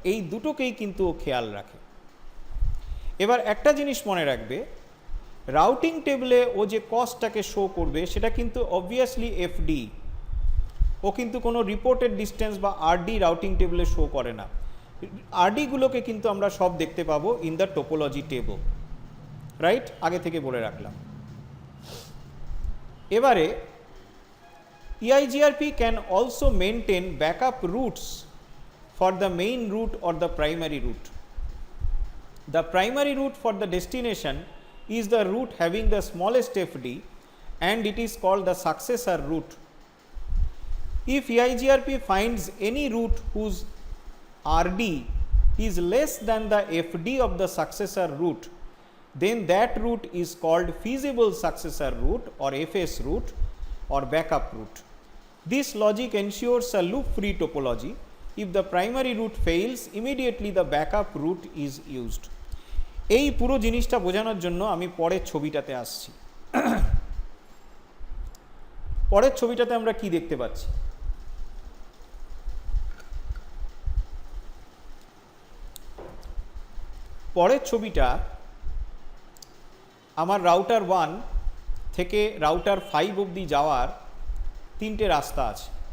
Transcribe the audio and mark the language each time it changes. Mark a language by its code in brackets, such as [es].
[bn] এই দুটোকেই কিন্তু ও খেয়াল রাখে। এবার একটা জিনিস মনে রাখবে, রাউটিং টেবিলে ও যে কস্টটাকে শো করবে সেটা কিন্তু অবভিয়াসলি এফডি, ও কিন্তু কোনো রিপোর্টেড ডিস্ট্যান্স বা আরডি রাউটিং টেবিলে শো করে না। আরডিগুলোকে কিন্তু আমরা সব দেখতে পাবো [en] in the topology table, [bn] right, আগে থেকে বলে রাখলাম। [en] এবারে EIGRP can also maintain backup routes for the main route or the primary route. The primary route for the destination is the route having the smallest FD, and it is called the successor route. If EIGRP finds any route whose RD is less than the FD of the successor route, then that route is called feasible successor route or FS route or backup route. This logic ensures a loop-free topology. If the primary route fails, immediately the backup route is used. [bn] এই পুরো জিনিসটা বোঝানোর জন্য আমি পরের ছবিটাতে আসছি। পরের ছবিটাতে আমরা কি দেখতে পাচ্ছি, পরের ছবিটা আমার রাউটার 1 থেকে রাউটার 5 অবধি যাওয়ার 3টে রাস্তা আছে।